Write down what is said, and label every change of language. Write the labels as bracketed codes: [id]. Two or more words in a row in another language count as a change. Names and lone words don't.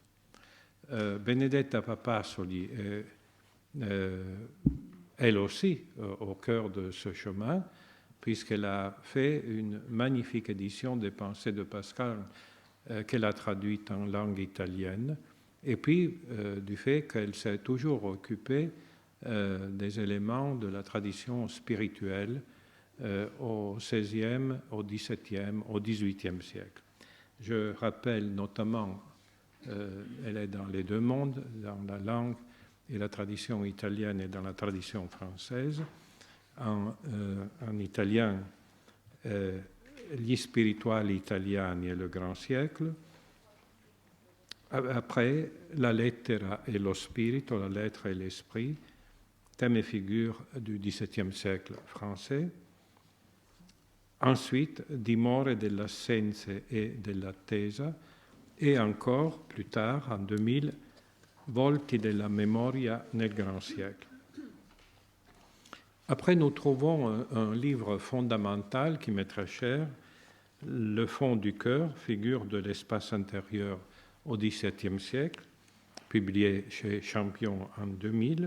[fr] Benedetta Papasoli est elle aussi au cœur de ce chemin, puisqu'elle a fait une magnifique édition des Pensées de Pascal qu'elle a traduite en langue italienne, et puis du fait qu'elle s'est toujours occupée des éléments de la tradition spirituelle au XVIe, au XVIIe, au XVIIIe siècle. Je rappelle notamment, elle est dans les deux mondes, dans la langue et la tradition italienne et dans la tradition française. En italien, Gli spirituali italiani e le grand siècle. Après, la lettera e lo spirito, la lettre et l'esprit, thème et figure du XVIIe siècle français. Ensuite, Dimore dell'assenza e dell'attesa, et encore, plus tard, en 2000, Volti della memoria nel grand siècle. Après, nous trouvons un livre fondamental qui m'est très cher, Le fond du cœur, figure de l'espace intérieur au XVIIe siècle, publié chez Champion en 2000.